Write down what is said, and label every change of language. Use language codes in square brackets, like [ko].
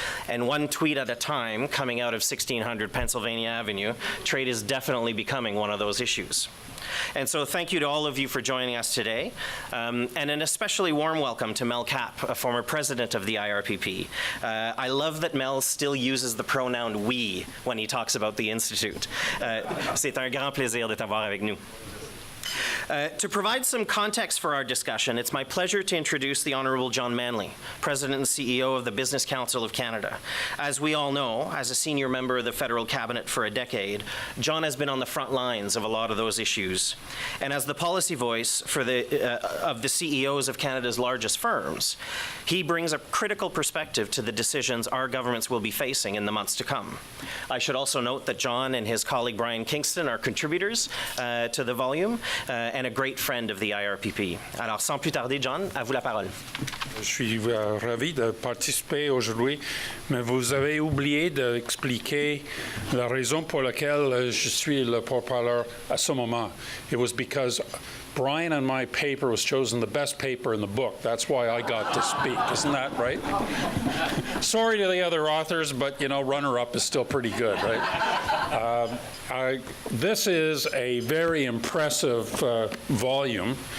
[en] And one tweet at a time, coming out of 1600 Pennsylvania Avenue, trade is definitely becoming one of those issues. And so thank you to all of you for joining us today, and an especially warm welcome to Mel Kapp, a former president of the IRPP. I love that Mel still uses the pronoun we when he talks about the Institute. [fr] C'est un grand plaisir de t'avoir avec nous. [en] To provide some context for our discussion, it's my pleasure to introduce the Honourable John Manley, President and CEO of the Business Council of Canada. As we all know, as a senior member of the federal cabinet for a decade, John has been on the front lines of a lot of those issues. And as the policy voice for of the CEOs of Canada's largest firms, he brings a critical perspective to the decisions our governments will be facing in the months to come. I should also note that John and his colleague Brian Kingston are contributors to the volume, and a great friend of the IRPP. [fr] Alors, sans plus tarder, John, à vous la parole. Je suis ravi de participer aujourd'hui, mais vous avez oublié d'expliquer la raison pour laquelle je suis le porte-parole à ce moment. [en] It was because Brian and my paper was chosen the best paper in the book. That's why I got to speak. Isn't that right? Sorry to the other authors, but, you know, runner-up is still pretty good, right? This is a very impressive volume.